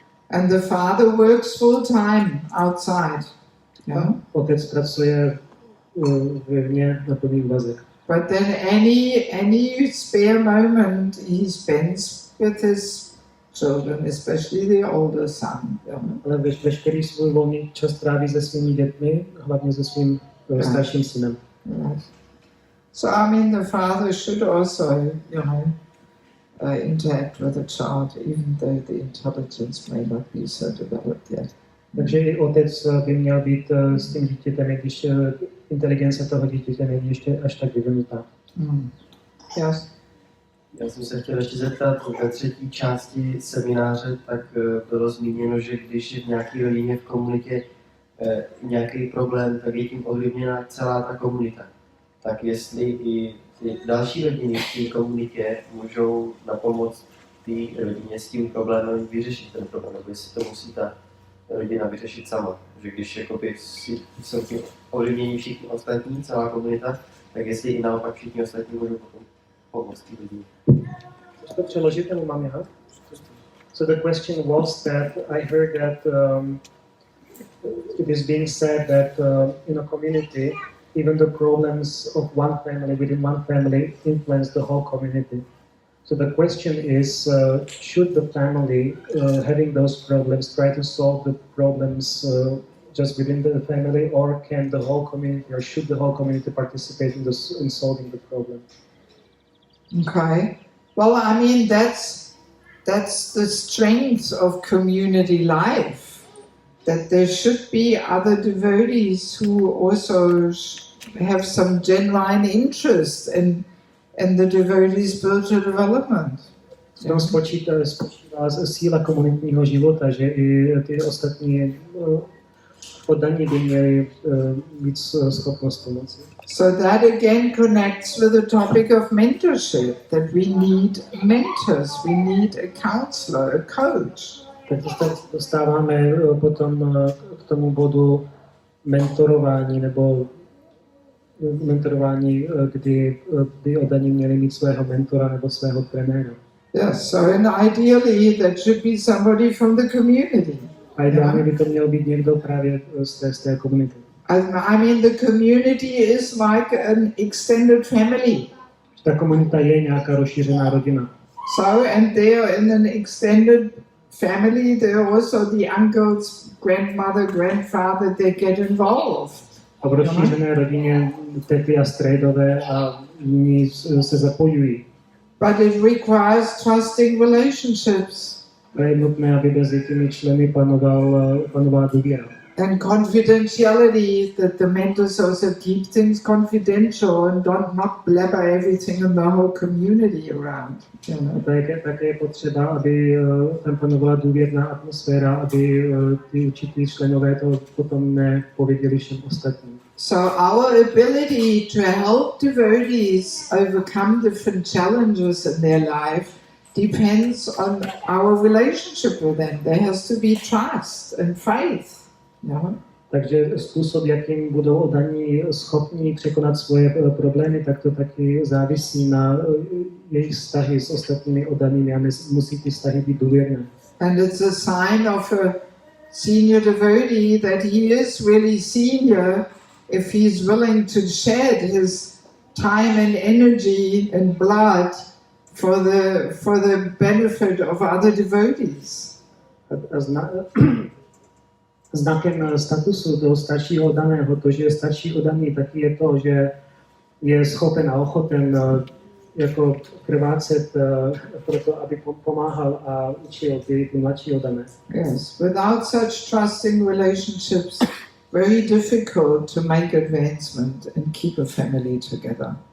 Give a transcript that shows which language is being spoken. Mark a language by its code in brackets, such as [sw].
[en] And the father works full time outside. Yeah? [cs] Otec pracuje vevně na plný úvazek. [en] But then any spare moment he spends with his children, especially the older son. Yeah? [cs] Ale veškerý svůj volný čas tráví se svými dětmi, hlavně se svým starším synem. [en] Right. So I mean, the father should also, you know, interact with the child, even though the intelligence may not be so developed yet. [cs] Takže i otec by měl být s tím dítětem, i když inteligence toho dítěte není ještě až tak vyvinutá. [en] Yes. [cs] Já jsem se chtěl ještě zeptat, ve třetí části semináře tak bylo zmíněno, že když je v nějaké rodině v komunitě nějaký problém, tak je tím ovlivněna celá ta komunita. Tak jestli i ty další rodiny v té komunitě můžou napomoct té rodině s tím problémem vyřešit ten problém, nebo jestli to musí ta rodina vyřešit sama. Že když jakoby jsou tím ovlivnění všichni ostatní, celá komunita, tak jestli i naopak všichni ostatní můžou potom pomoct té rodině. To přeložit, nebo mám já? [en] So the question was that I heard that it is being said that in a community, even the problems of one family within one family influence the whole community. So the question is, should the family, having those problems, try to solve the problems just within the family, or can the whole community, or should the whole community participate in solving the problem? Okay. Well, I mean, that's the strength of community life, that there should be other devotees who also have some genuine interest in the devotee's spiritual development. [cs] V tom spočívá síla komunitního života, že i ty ostatní oddaní by měli mít schopnost pomoci. [en] So that again connects with the topic of mentorship, that we need mentors, we need a counselor, a coach. [cs] Tak dostáváme potom k tomu bodu mentorování, nebo mentorování, kdy by oddaní měli mít svého mentora nebo svého trenéra. [en] Yes, so and ideally that should be somebody from the community. [cs] A ideálně by to měl být někdo právě z té komunity. [en] I mean, the community is like an extended family. [cs] Ta komunita je nějaká rozšířená rodina. [en] So, and they are in an extended family, there are also the uncles, grandmother, grandfather, they get involved. [cs] A v rozšířené rodině tety a strejdové a jiní se zapojují. [en] But it requires trusting relationships. [cs] A je nutné, aby mezi těmi členy panovala důvěra. [en] And confidentiality, that the mentors also keep things confidential and not blabber everything in the whole community around. You know? [cs] Také je potřeba, aby tam panovala důvěrná atmosféra, aby ty určitý členové to potom nepověděli všem ostatním. [en] So our ability to help devotees overcome different challenges in their life depends on our relationship with them. There has to be trust and faith. No? [cs] Takže způsob, jakým budou oddaní schopni překonat svoje problémy, tak to taky závisí na jejich vztahy s ostatními oddanými a musí ty vztahy být důvěrné. [en] And it's a sign of a senior devotee that he is really senior if he's willing to shed his time and energy and blood for the benefit of other devotees. [cs] Znakem statusu toho staršího oddaného, to, že je starší oddaný, taky je to, že je schopen a ochoten jako krvácet proto, aby pomáhal a učil ty mladší oddané. [en] Yes, without such trusting relationships, very difficult to make advancement and keep a family together.